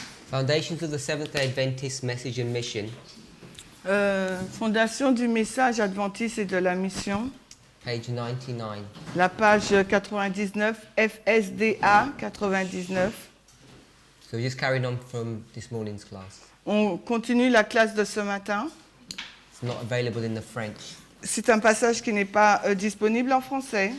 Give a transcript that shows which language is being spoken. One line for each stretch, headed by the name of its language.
English: Foundations of the Seventh-day Adventist Message and Mission,
French: Fondation du message adventiste et de la mission,
English: page 99.
French: la page 99, FSDA 99.
English: So we're just carrying on from this morning's class.
French: On continue la classe de ce matin.
English: It's not available in the French.
French: C'est un passage qui n'est pas disponible en français.